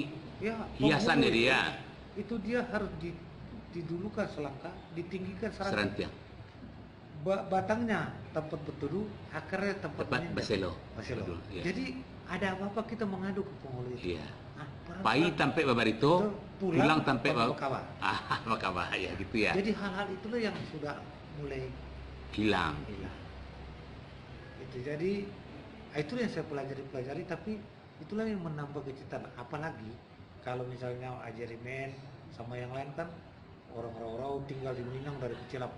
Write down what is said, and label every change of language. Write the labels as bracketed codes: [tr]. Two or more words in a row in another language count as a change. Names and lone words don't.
[id] ya, hiasan penghulu jadi ya. Itu dia harus didulukan selangkah, ditinggikan Serantiang. Batangnya tempat berteduh, akarnya tempat Tempat menginjak. baselo. Baselo. Betul, iya. Jadi ada apa-apa kita mengadu ke penghulu itu. Iya. Peran- [min] Pai tampek babarito, Betul, pulang tampek Bakawa. [id] Bakawa ya gitu ya. Jadi hal-hal itulah yang sudah mulai Hilang. hilang. Itu jadi itulah yang saya pelajari, tapi itulah yang menambah kecintaan. Apalagi kalau misalnya Ajarimen sama yang lain kan orang-orang tinggal di Minang dari kecil apa.